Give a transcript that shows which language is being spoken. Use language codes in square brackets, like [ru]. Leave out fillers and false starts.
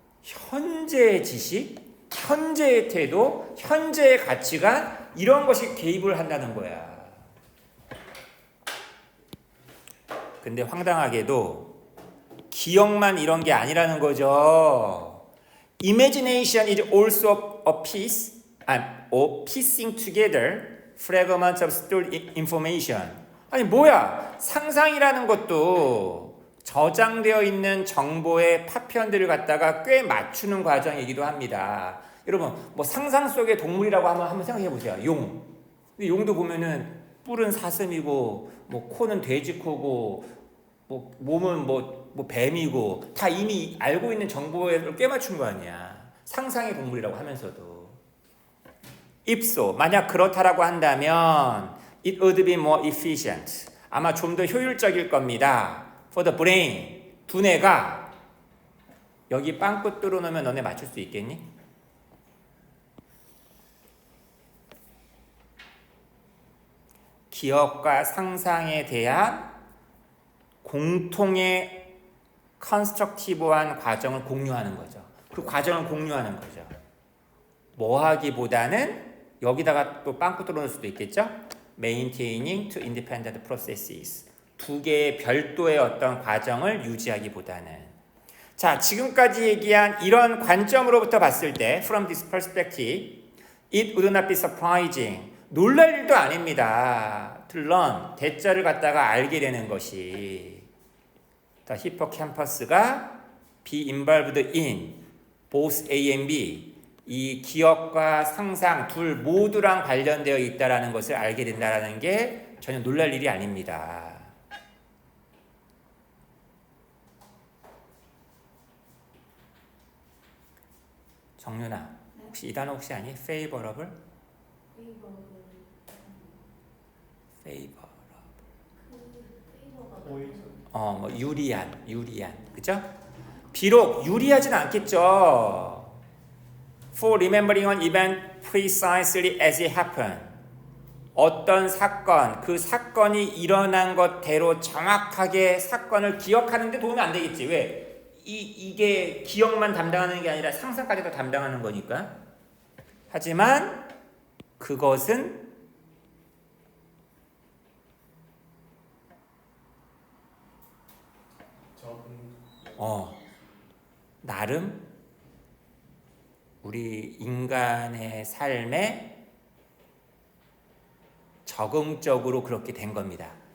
[ko] 현재의 지식, 현재의 태도, 현재의 가치관 이런 것이 개입을 한다는 거야. 근데 황당하게도 기억만 이런 게 아니라는 거죠. [en] Imagination is also a piece, or piecing together fragments of stored information. [ko] 아니 뭐야? 상상이라는 것도 저장되어 있는 정보의 파편들을 갖다가 꽤 맞추는 과정이기도 합니다. 여러분 뭐 상상 속의 동물이라고 한번 생각해 보세요. 용. 근데 용도 보면은 뿔은 사슴이고 뭐 코는 돼지코고 뭐 몸은 뭐 뱀이고 다 이미 알고 있는 정보에 꽤 맞춘 거 아니야. 상상의 동물이라고 하면서도. 입소 만약 그렇다라고 한다면 [en] it would be more efficient. [ko] 아마 좀 더 효율적일 겁니다. [en] For the brain. [ko] 두뇌가 여기 빵꾸 뚫어놓으면 너네 맞출 수 있겠니? 기억과 상상에 대한 공통의 컨스트럭티브한 과정을 공유하는 거죠. 그 과정을 공유하는 거죠. 뭐 하기보다는 여기다가 또 빵꾸 뚫어놓을 수도 있겠죠. [en] Maintaining two independent processes. [ko] 두 개의 별도의 어떤 과정을 유지하기보다는. 자, 지금까지 얘기한 이런 관점으로부터 봤을 때 [en] From this perspective, it would not be surprising. [ko] 놀랄 일도 아닙니다. To learn, 대자를 갖다가 알게 되는 것이 The hippocampus가 [en] be involved in both A and B [ko] 이 기억과 상상 둘 모두랑 관련되어 있다는 것을 알게 된다는 게 전혀 놀랄 일이 아닙니다. 정윤아, 혹시 이 단어 혹시 아니? [en] favorable? [ko] 뭐 유리한, 그죠? 비록 유리하진 않겠죠. [en] For remembering an event precisely as it happened. [ko] 어떤 사건, 그 사건이 일어난 것대로 정확하게 사건을 기억하는 데 도움이 안 되겠지. 왜? 이게 기억만 담당하는 게 아니라 상상까지도 담당하는 거니까. 하지만 그것은 나름 우리 인간의 삶에 적응적으로 그렇게 된 겁니다.